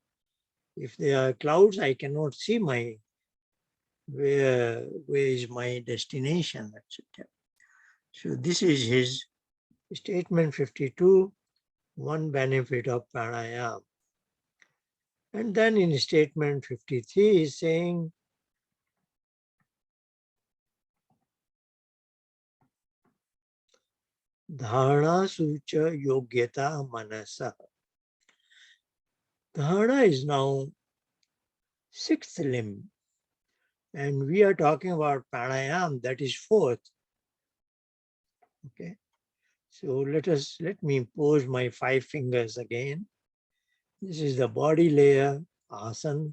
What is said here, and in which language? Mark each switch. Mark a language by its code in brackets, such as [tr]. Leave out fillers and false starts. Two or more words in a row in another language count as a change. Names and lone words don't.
[en] If there are clouds, I cannot see where is my destination, etc. So this is his statement 52, one benefit of pranayama. And then in statement 53, he's saying, [sa] Dharana sucha yogyata manasa. [en] Dharana is now sixth limb. And we are talking about pranayama, that is fourth. Okay. So let me pose my 5 fingers again. This is the body layer, asana.